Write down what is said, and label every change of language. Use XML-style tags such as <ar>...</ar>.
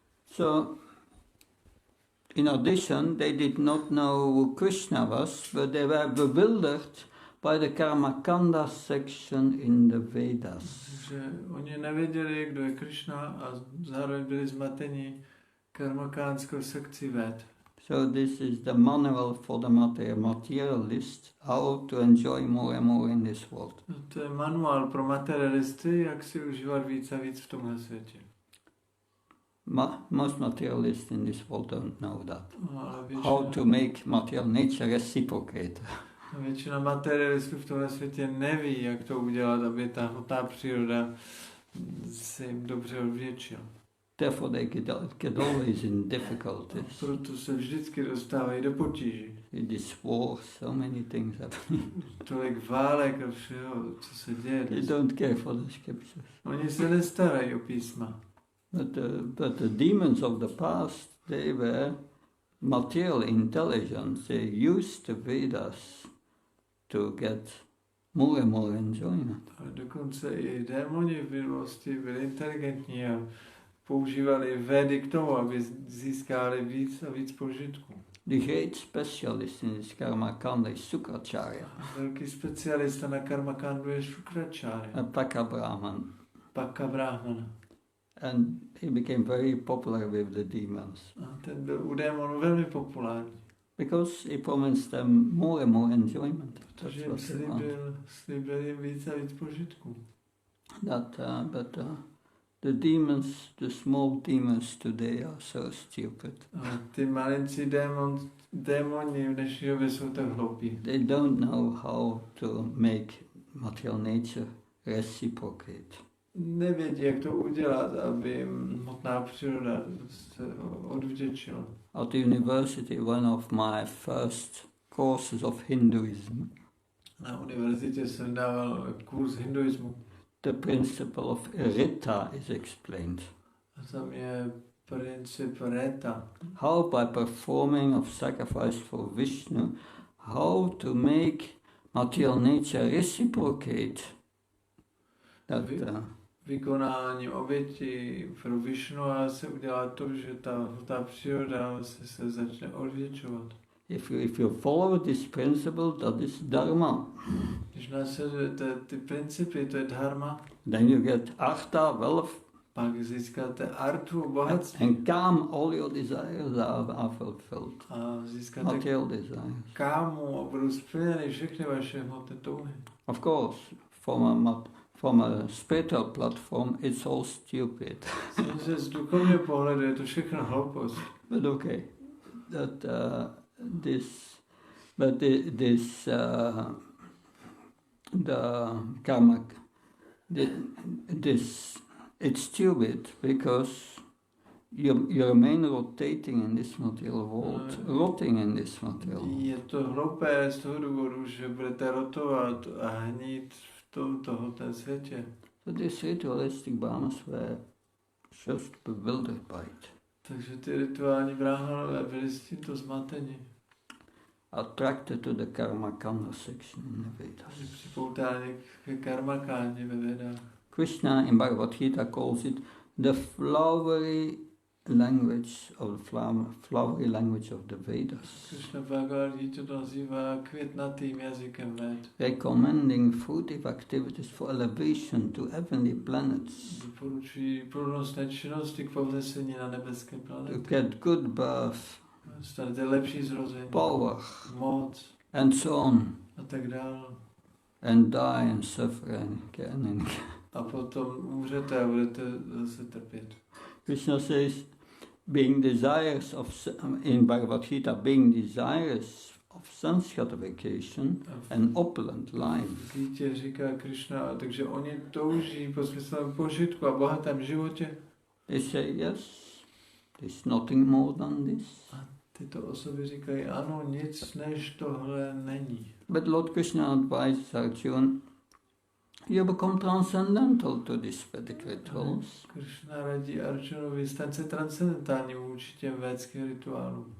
<en>So, in addition, they did not know who Krishna was, but they were bewildered by the Karmakanda section in the Vedas.</en> <cs>Že oni nevěděli, kdo je Krishna a zároveň byli zmateni karmakánskou sekcí Ved.</cs> <en>So this is the manual for the materialist, how to enjoy more and more in this world.</en> <cs>To je manuál pro materialisty, jak si užívat víc a víc v tomhle světě.</cs> <en>Most materialists in this world don't know that.</en> <cs>Většina,</cs> <en>how to make material nature reciprocate.</en> <cs>Většina materialistů v tomhle světě neví, jak to udělat, aby ta hmotná příroda se jim dobře odvděčila.</cs> <en>Therefore they get always in difficulties.</en> <cs>Proto se vždycky dostávají do potíží.</cs> <en>In this war, so many things happening.</en> <cs>Tolik válek a všeho, co se děje.</cs> <en>They don't care for the scriptures.</en> <cs>Oni se nestarají o písma.</cs> <en>But the demons of the past, they were material intelligence. They used the Vedas to get more and more enjoyment.</en> <cs>A dokonce i démoni v minulosti byli inteligentní a používali Vedy k tomu, aby získali víc a víc požitku.</cs> <en>The great specialist in this Karmakanda is Sukracharya.</en> <cs>Velký specialista na Karmakandu je Sukracharya.</cs> <en>A Paka Brahman.</en> <cs>Paka Brahmana.</cs> <en>And he became very popular with the demons.</en> <cs>A ten byl u démonů velmi populární.</cs> <en>Because he promised them more and more enjoyment.</en> <cs>Protože jim slíbil jim víc a víc požitku.</cs> <en>The demons, the small demons today are so stupid.</en> <cs>A ty malincí démoni v dnešní době jsou tak hloupí.</cs> <en>They don't know how to make material nature reciprocate.</en> <cs>Nevědí, jak to udělat, aby hmotná příroda se odvděčila.</cs> <en>At the university, one of my first courses of Hinduism.</en> <cs>Na univerzitě jsem dával kurz hinduismu.</cs> <en>The principle of Rita is explained.</en> <cs>A tam je princip Rita.</cs> <en>How by performing of sacrifice for Vishnu, how to make material nature reciprocate.</en> <cs>Vykonáním oběti pro Vishnu a se udělá to, že ta příroda se začne odvětšovat.</cs> <en>If you follow this principle, that is dharma.</en> <cs>Když následujete ty principy, to je dharma.</cs> <en>Then you get artha, wealth.</en> <cs>Pak získáte artu, bohatství.</cs> <en>And calm, all your desires are fulfilled.</en> <cs>A získáte</cs> <en>material desires.</en> <cs>Kámu a budou splněny všechny vaše hmotné touhy.</cs> <en>Of course, from a spiritual platform, it's all stupid.</en> <cs>Samozřejmě z duchovního pohledu je to všechno hloupost.</cs> <en>But okay, the karma, it's stupid because you remain rotating in this material world, rotting in this material world.</en> <cs>Je to hloupé z toho důvodu, že budete rotovat a hnít v tohoto světě.</cs> <en>So these ritualistic brahmas were just bewildered by it.</en> <cs>Takže ty rituální bráhmanové byli s tímto zmateni.</cs> <en>attracted to the karma kanda section in the Vedas.</en> <cs>Připoutáni k karmakáně ve Vedách.</cs> <en>Krishna in Bhagavad Gita calls it the flowery language of the Vedas,</en> <cs>Krishna Bhagavad Gita to nazývá květnatým jazykem Ved.</cs> <en>recommending fruitive activities for elevation to heavenly planets,</en> <cs>Doporučují plodnostné činnosti k povznesení na nebeské to planety.</cs> <en>get good birth,</en> <cs>Stanete lepší zrození,</cs> <en>power,</en> <cs>moc</cs> <en>and so on,</en> <cs>a tak dále.</cs> <en>and die and suffer again and again.</en> <cs>A potom umřete a budete zase trpět.</cs> <en>Krishna says, being desirous of, in Bhagavad Gita, being desirous of sense gratification and opulent life.</en> <cs>V Gítě říká Krishna, takže oni touží po smyslném požitku a bohatém životě.</cs> <en>They say, yes, there's nothing more than this.</en> <cs>A tyto osoby říkají, ano, nic než tohle není.</cs> <en>But Lord Krishna advises Arjuna, you become transcendental to these Vedic rituals.</en> <cs>Krishna radí Arjunovi, staň se transcendentálním vůči těm védským rituálům.</cs>